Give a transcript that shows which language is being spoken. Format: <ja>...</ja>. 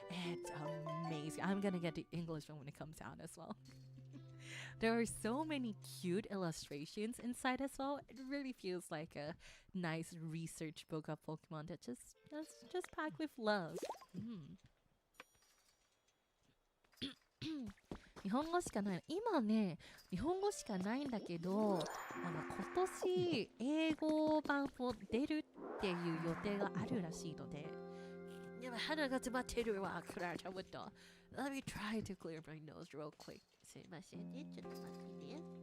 <en>It's amazing. I'm gonna get the English one when it comes out as well. There are so many cute illustrations inside as well. It really feels like a nice research book of Pokemon that's just packed with love.</en> <ja>日本語しかない。今ね、日本語しかないんだけど、今年英語版も出るっていう予定があるらしいので。でも鼻が詰まってるわ、クララちゃんもっと。</ja> <en>Let me try to clear my nose real quick.</en> <ja>すいませんね、ちょっと待ってね。</ja>